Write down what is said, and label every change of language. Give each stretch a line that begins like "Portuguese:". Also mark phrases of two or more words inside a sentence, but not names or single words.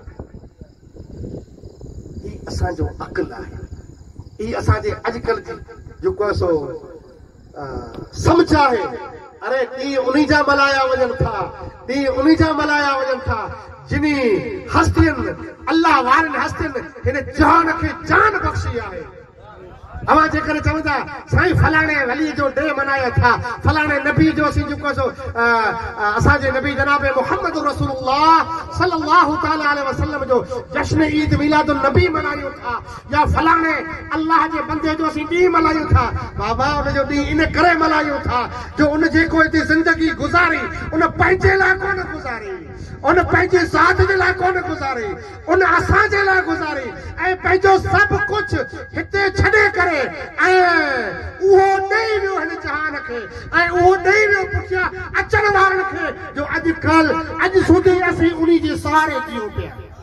Sindhi: ही असांजो अक़ल आहे ही असांजे अॼुकल्ह जी जेको सो सम्झ आहे अरे ॾींहं उन्ही जा मल्हाया वञनि था जिनी हस्तियुनि अल्लाह वारनि हस्तियुनि हिन जान खे जान बख़्शी आहे अवां जेकर चवंदा साईं फलाणे वली जो डे मनाया था फलाणे नबी जो असीं जेको सो असांजे नबी जनाब मुहम्मद
Arabic: رسول الله صلى الله تعالى عليه وسلم
Sindhi: जो जश्न ईद मिलादुन नबी मनायूं था या फलाणे अल्लाह जे बंदे जो असीं ॾींहुं मल्हायूं था बाबा उनजो ॾींहुं इन करे मल्हायूं था जो उन जेको हिते ज़िंदगी गुज़ारी उन पंहिंजे लाइ कोन गुज़ारी उन पंहिंजे ज़ात जे लाइ कोन गुज़ारी उन असांजे लाइ गुज़ारी ऐं पंहिंजो सभु कुझु हिते छॾे करे ऐं उहो ॾेई वियो हिन जहान खे ऐं उहो ॾेई वियो पुठियां अचण वारनि खे जो अॼु सुधी असीं उन्ही जे सहारे जियूं पिया